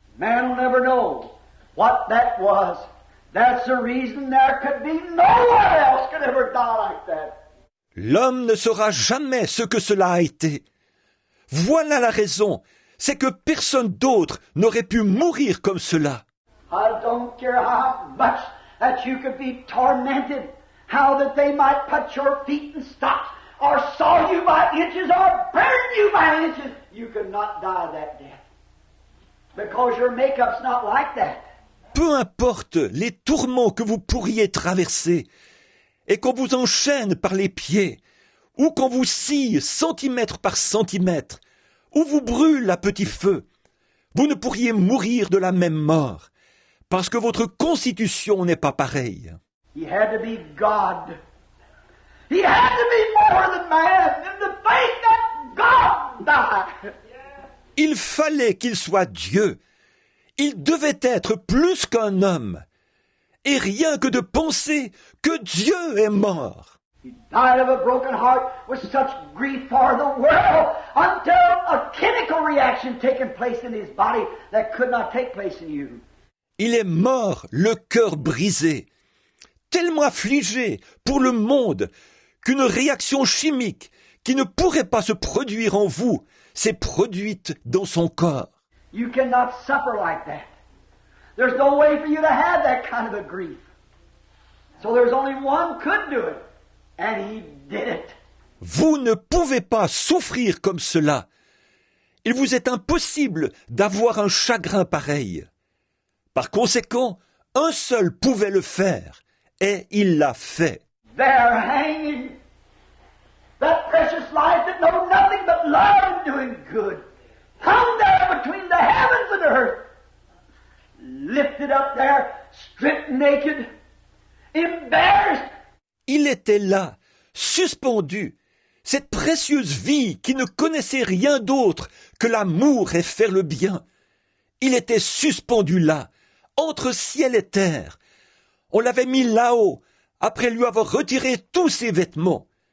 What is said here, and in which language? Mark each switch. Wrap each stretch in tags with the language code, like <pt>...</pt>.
<en>Man will never know what that was. That's the reason there could be no one else could ever die like that.</en> <fr>L'homme ne saura jamais ce que cela a été. Voilà la raison, c'est que personne d'autre n'aurait pu mourir comme cela.</fr> <en>I don't care how much that you could be tormented, how that they might put your feet in stocks, or saw you by inches, or burn you by inches. You could not die that death. Because your makeup's not like that.</en> <fr>Peu importe les tourments que vous pourriez traverser, et qu'on vous enchaîne par les pieds, ou qu'on vous scie centimètre par centimètre, ou vous brûle à petit feu, vous ne pourriez mourir de la même mort, parce que votre constitution n'est pas pareille.</fr> <en>He had to be God. He had to be more than man, and to think that God died.</en> <fr>Il fallait qu'il soit Dieu. Il devait être plus qu'un homme. Et rien que de penser que Dieu est mort.</fr> <en>He died of a broken heart with such grief for the world until a chemical reaction taken place in his body that could not take place in you.</en> <fr>Il est mort, le cœur brisé, tellement affligé pour le monde qu'une réaction chimique qui ne pourrait pas se produire en vous s'est produite dans son corps.</fr> <en>You cannot suffer like that. There's no way for you to have that kind of a grief. So there's only one could do it, and he did it.</en> <fr>Vous ne pouvez pas souffrir comme cela. Il vous est impossible d'avoir un chagrin pareil. Par conséquent, un seul pouvait le faire, et il l'a fait.</fr> <en>There hanging That precious life that knows nothing but love and doing good. Hung there between the heavens and earth. Lifted up there, stripped naked, embarrassed.</en> <fr>Il était là, suspendu, cette précieuse vie qui ne connaissait rien d'autre que l'amour et faire le bien. Il était suspendu là, entre ciel et terre. On l'avait mis là-haut, après lui avoir retiré tous ses vêtements.</fr>